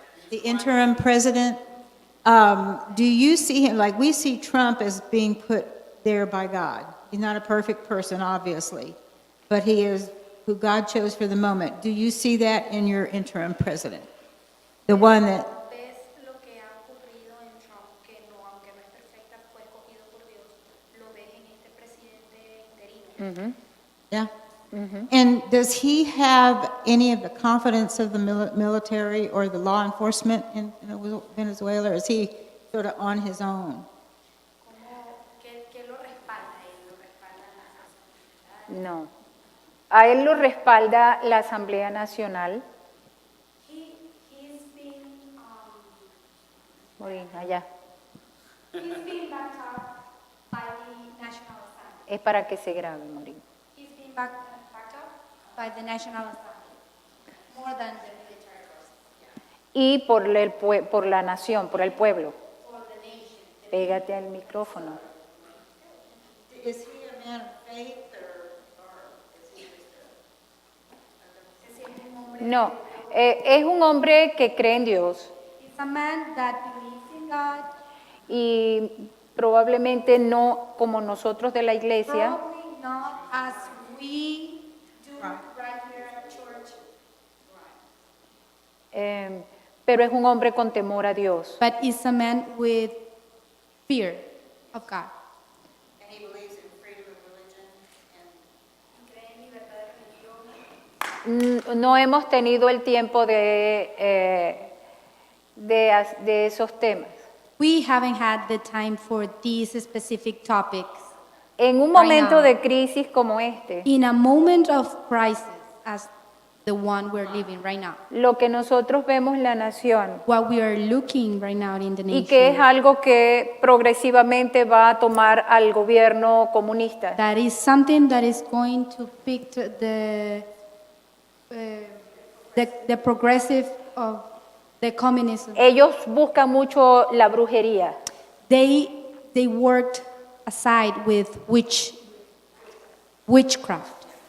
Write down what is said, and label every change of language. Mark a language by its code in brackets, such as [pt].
[en] the interim president, do you see him, like we see Trump as being put there by God? He's not a perfect person, obviously, but he is who God chose for the moment. Do you see that in your interim president? The one that, [es] ¿Ves lo que ha ocurrido en Trump, que no, aunque no es perfecta, fue escogido por Dios? ¿Lo ves en este presidente interino? [en] yeah? And does he have any of the confidence of the military or the law enforcement in Venezuela, or is he sort of on his own? [es] ¿Qué lo respalda? ¿Él lo respalda las autoridades? No. A él lo respalda la Asamblea Nacional. [en] He's been, [es] Morín, allá. [en] he's been backed up by the National Assembly. [es] Es para que se grabe, Morín. [en] He's been backed up by the National Assembly, more than the military forces. [es] Y por la nación, por el pueblo. [en] For the nation. [es] Pégate al micrófono. [en] Is he a man of faith, or is he [es] Es decir, un hombre. No, es un hombre que cree en Dios [en] He's a man that believes in God. [es] y probablemente no como nosotros de la iglesia, [en] Probably not as we do right here at church. [es] pero es un hombre con temor a Dios. [en] But is a man with fear of God. [es] No hemos tenido el tiempo de esos temas. [en] We haven't had the time for these specific topics. [es] En un [en] Right [es] momento [en] now. [es] de crisis como este, [en] In a moment of crisis, as the one we're living right now, [es] lo que nosotros vemos la nación [en] what we are looking right now in the [es] y que es [en] nation, [es] algo que progresivamente va a tomar al gobierno comunista. [en] that is something that is going to pick to the progressive of the communism. [es] Ellos buscan mucho la brujería. [en] They worked aside with witchcraft,